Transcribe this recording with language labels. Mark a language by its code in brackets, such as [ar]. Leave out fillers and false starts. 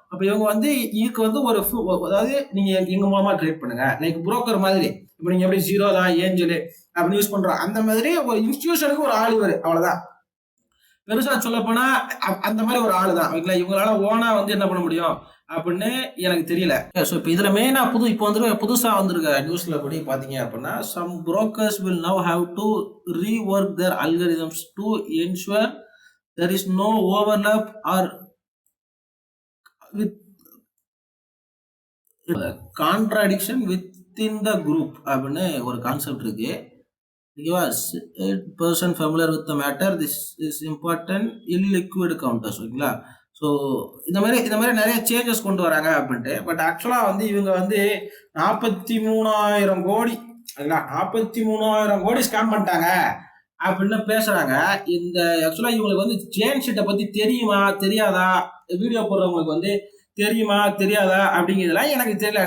[ta] அப்ப இவங்க வந்து இதுக்கு வந்து அதாவது நீங்க எங்க மூலமா ட்ரேட் பண்ணுங்க லைக் புரோக்கர் மாதிரி. இப்ப நீங்க எப்படி ஜீரோதா, ஏஞ்சல் அப்படின்னு யூஸ் பண்றோம் அந்த மாதிரி ஒரு இன்ஸ்டியூஷனுக்கு ஒரு ஆள் இவர் அவ்வளவுதான். பெருசா சொல்ல போனா அந்த மாதிரி ஒரு ஆளு தான் ஓகேங்களா. இவங்களால ஓனா வந்து என்ன பண்ண முடியும் அப்படின்னு எனக்கு தெரியல. ஸோ இப்போ இதுல மெயினா இப்போ வந்து புதுசா வந்திருக்க நியூஸ்ல படி பாத்தீங்க அப்படின்னா some [en] brokers will now have to rework their algorithms to ensure there is no overlap or with contradiction within the group [ta] அப்படின்னு ஒரு கான்செப்ட் இருக்கு. ஓகேவா? [en] person familiar with the matter, this is important illiquid counters ஓகேங்களா. [ta] So இந்த மாதிரி நிறைய changes கொண்டு வராங்க அப்படின்ட்டு. பட் ஆக்சுவலா வந்து இவங்க வந்து 43,000 கோடி 43,000 கோடி ஸ்கேம் பண்ணிட்டாங்க அப்படின்னு பேசுறாங்க. இந்த ஆக்சுவலா இவங்களுக்கு வந்து ஜேன் ஷீட்டை பத்தி தெரியுமா தெரியாதா, வீடியோ போடுறவங்களுக்கு வந்து தெரியுமா தெரியாதா அப்படிங்கிறதுலாம் எனக்கு தெரியல.